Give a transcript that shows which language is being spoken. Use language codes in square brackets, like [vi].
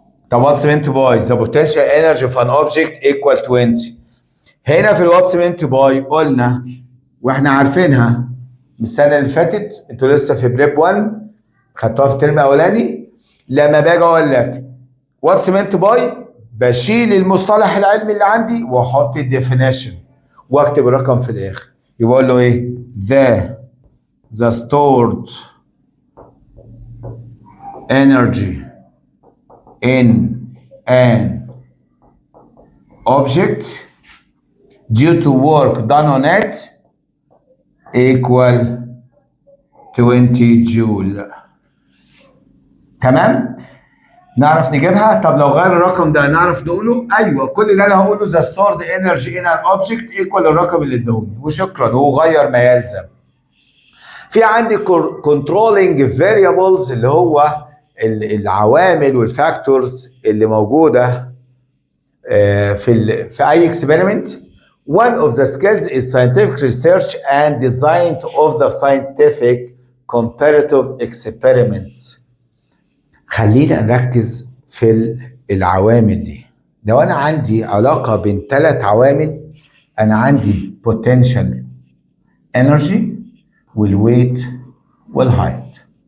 [en] طب what's meant by the potential energy of an object equal 20. [ar] هنا في الواتس meant by قلنا واحنا عارفينها من السنه اللي فاتت، انتوا لسه في بريب 1 خدتوها في الترم الاولاني. لما باجي اقول لك واتس meant by بشيل المصطلح العلمي اللي عندي واحط الديفينيشن واكتب الرقم في الاخر. يبقى اقول له ايه؟ [en] the stored energy in an object due to work done on it equal 20 joule. [ar] تمام؟ نعرف نجيبها؟ طب لو غير الرقم ده نعرف نقوله؟ ايوه، كل اللي انا هقوله [en] the stored energy in an object equal [ar] الرقم اللي اداهوني وشكرا، وغير ما يلزم. في عندي controlling variables اللي هو العوامل والفاكتورز اللي موجوده في اي experiment. [en] One of the skills is scientific research and design of the scientific comparative experiments. [ar] خلينا نركز في العوامل دي. لو انا عندي علاقه بين 3 عوامل، انا عندي potential energy والويت والهايت.